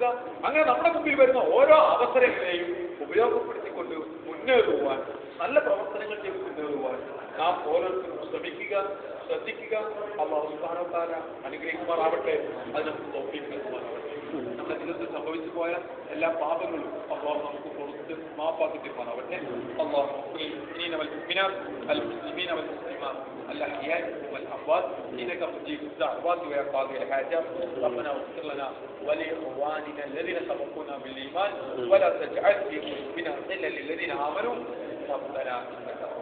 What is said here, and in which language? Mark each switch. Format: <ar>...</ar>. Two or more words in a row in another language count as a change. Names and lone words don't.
<ml>അങ്ങനെ നമ്മുടെ മുമ്പിൽ വരുന്ന ഓരോ അവസരങ്ങളെയും ഉപയോഗപ്പെടുത്തിക്കൊണ്ട് മുന്നേറുവാൻ, നല്ല പ്രവർത്തനങ്ങൾ ചെയ്ത് മുന്നേറുവാൻ നാം ഓരോരുത്തരും ശ്രമിക്കുക, ശ്രദ്ധിക്കുക.</ml> <ar>الله سبحانه وتعالى</ar> <ml>അനുഗ്രഹിക്കുമാറാവട്ടെ. അത് നമുക്ക് തൗഫീഖ് നൽകുമാറാവട്ടെ. നമ്മുടെ ജീവിതത്തിൽ സംഭവിച്ചു പോയ എല്ലാ പാപങ്ങളും അല്ലാഹു നമുക്ക് പുറത്ത് മാപ്പാക്കി തരുമാറാവട്ടെ.</ml> <ar>അല്ലാഹു المؤمنين والمؤمنات المسلمين والمسلمات الأحياء والأموات إنك مجيب الدعوات ويا قاضي الحاجات. ربنا اغفر لنا ولإخواننا الذين سبقونا بالإيمان ولا تجعل في قلوبنا غلا للذين آمنوا ربنا</ar>